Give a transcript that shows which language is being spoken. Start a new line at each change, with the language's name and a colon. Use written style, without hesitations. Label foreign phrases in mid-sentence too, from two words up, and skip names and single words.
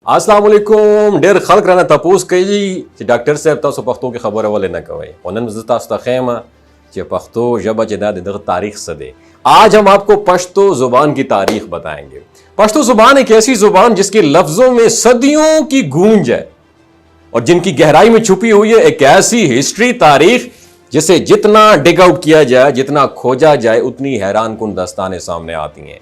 Arabic: السلام علیکم.
Pashto: ډیر خلک رانه تپوس کوي چې ډاکټر صاحب تاسو پښتو کې خبره ولې نه کوئ. ونن زه تاسو ته ښیم چې پښتو ژبه چې دا دغه تاریخ څه دی.
Urdu: آج ہم آپ کو پشتو زبان کی تاریخ بتائیں گے. پشتو زبان ایک ایسی زبان جس کے لفظوں میں صدیوں کی گونج ہے اور جن کی گہرائی میں چھپی ہوئی ہے ایک ایسی ہسٹری تاریخ جسے جتنا
English: dig out
Urdu: کیا جائے, جتنا کھوجا جائے, اتنی حیران کن داستانیں سامنے آتی ہیں.